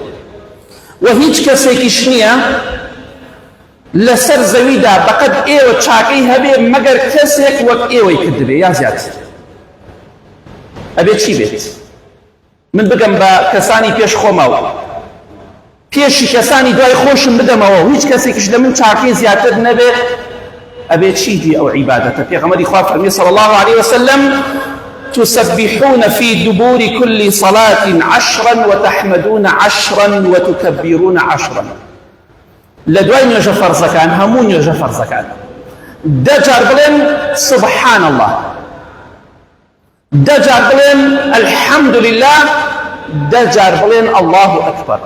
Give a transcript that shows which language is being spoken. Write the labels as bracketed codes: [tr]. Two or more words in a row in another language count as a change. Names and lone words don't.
[ckb] و هیچ کەسێکیش نییە لەسەر زەویدا بەقەد ئێوە چاکەی هەبێ مەگەر کەسێک وەک ئێوەی کردبێ یا زیاتر. ئەبێ چی بێت؟ من بگەم بە کەسانی پێش خۆمەوە، پێشی کەسانی دوای خۆشم بدەمەوە، هیچ کەسێکیش لە من چاکەی زیاتر نەبێ، ئەبێ چی دی ئەو عیبادەتە؟ پێغەمبەری خوا فەرمی [ar] صلی الله عليه وسلم: تسبحون في دبور كل صلاة 10 وتحمدون 10 وتكبرون 10. [ckb] لدواي نوجه فرزكان همون نوجه فرزكان دجار بلين [ar] سبحان الله، [ckb] دجار بلين [ar] الحمد لله، [ckb] دجار بلين [ar] الله أكبر.